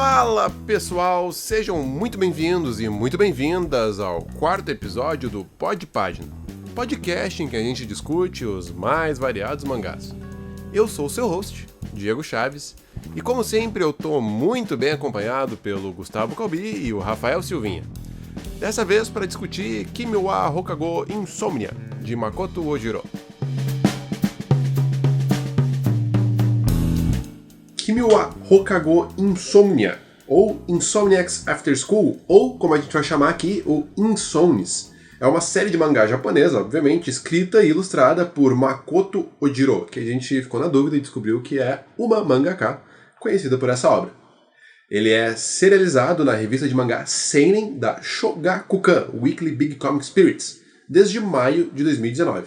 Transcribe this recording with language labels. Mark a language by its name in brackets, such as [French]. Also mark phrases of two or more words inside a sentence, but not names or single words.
[Portuguese] Fala pessoal, sejam muito bem-vindos e muito bem-vindas ao quarto episódio do Pod Página, podcast em que a gente discute os mais variados mangás. Eu sou o seu host, Diego Chaves, e como sempre eu tô muito bem acompanhado pelo Gustavo Calbi e o Rafael Silvinha. Dessa vez para discutir Kimi wa Hokago Insomnia, de Makoto Ojiro. Kimi wa Hokago Insomnia, ou Insomniacs After School, ou como a gente vai chamar aqui, o Insomnes. É uma série de mangá japonesa, obviamente, escrita e ilustrada por Makoto Ojiro, que a gente ficou na dúvida e descobriu que é uma mangaka conhecida por essa obra. Ele é serializado na revista de mangá Seinen da Shogakukan Weekly Big Comic Spirits, desde maio de 2019.